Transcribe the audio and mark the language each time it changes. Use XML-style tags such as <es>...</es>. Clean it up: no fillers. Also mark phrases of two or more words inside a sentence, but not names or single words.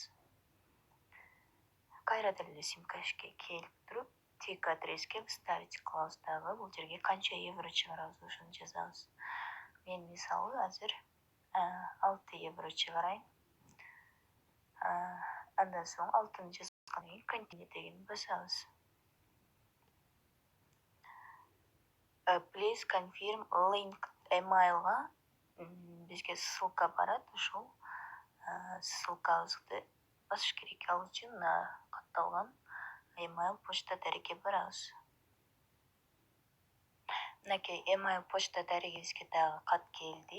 <ky>Кайрадан эле симкешке келип туруп, tag адреске вставить кылабыз дагы. Бул жерге канча евро чыгарабыз, ошону жазабыз. Мен мисалы азыр 6 евро чыгарайын. Андан соң 6-ны жазгандан кийин continue дегенди басабыз.</ky> <en>Please confirm link</en> <ky>emailга бизге ссылка барат, ушул ссылкабызды басыш керек. Ал үчүн катталган</ky> <en>email почта</en> <ky>дарекке барабыз. Мынакей</ky> <en>email почта</en> <ky>дарегибизге дагы кат келди.</ky>